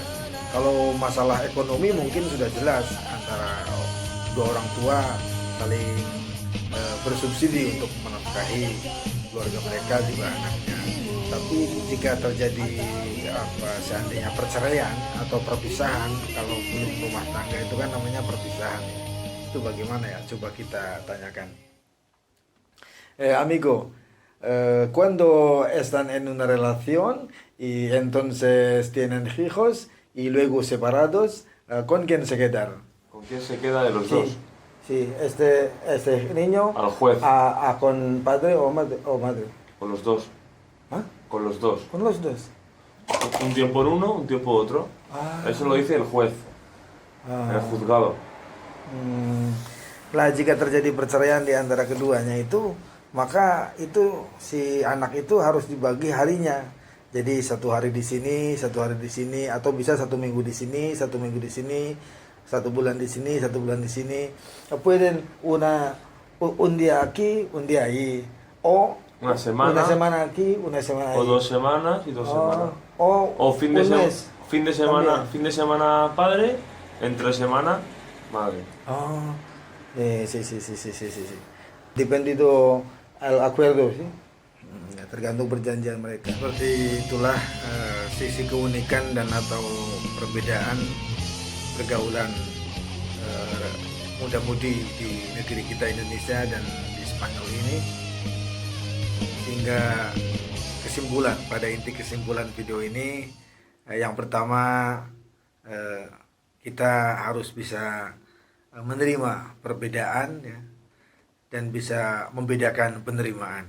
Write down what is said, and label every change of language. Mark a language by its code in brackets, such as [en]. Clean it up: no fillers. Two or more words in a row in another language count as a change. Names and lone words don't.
[id] Kalau masalah ekonomi mungkin sudah jelas antara dua orang tua saling bersubsidi untuk menafkahi keluarga mereka juga anaknya. Tapi jika terjadi seandainya perceraian atau perpisahan, kalau belum rumah tangga itu kan namanya perpisahan. Itu bagaimana ya? Coba kita tanyakan. [es] Amigo, cuando están en una relación y entonces tienen hijos y luego separados, ¿con quién se quedan? ¿Con quién se queda de los dos? Sí, este niño al juez. ¿Con padre o madre? Con los dos. ¿Ah? Con los dos. Con los dos. Un tiempo uno, un tiempo otro. Eso lo dice el juez, el juzgado. [id] Lah jika terjadi perceraian di antara keduanya itu, maka itu si anak itu harus dibagi harinya. Jadi satu hari di sini, satu hari di sini, atau bisa satu minggu di sini, satu minggu di sini, satu bulan di sini, satu bulan di sini. [es] Pueden un día aquí, un día ahí, o una semana aquí, una semana o ahí. 2 semanas y 2 semanas. O fin de semana, también. fin de semana padre, entre semana madre. Sí. Dependido al acuerdo sih. [id] Tergantung perjanjian mereka. Seperti itulah sisi keunikan dan atau perbedaan pergaulan muda-mudi di negeri kita Indonesia dan di Spanyol ini. Sehingga pada inti kesimpulan video ini, yang pertama, kita harus bisa menerima perbedaan ya, dan bisa membedakan penerimaan.